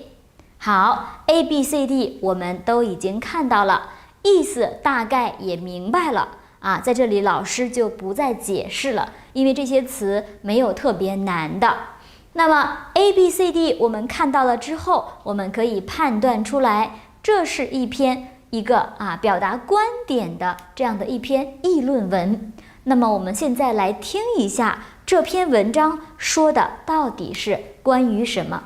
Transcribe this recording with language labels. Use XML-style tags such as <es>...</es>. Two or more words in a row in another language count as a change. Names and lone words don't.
<zh>好， A、B、C、D 我們都已經看到了，意思大概也明白了在這裡老師就不再解釋了，因為這些詞沒有特別難的。那麼 A、B、C、D 我們看到了之後，我們可以判斷出來，這是一個表達觀點的這樣的一篇議論文。那麼我們現在來聽一下這篇文章說的到底是關於什麼？</zh>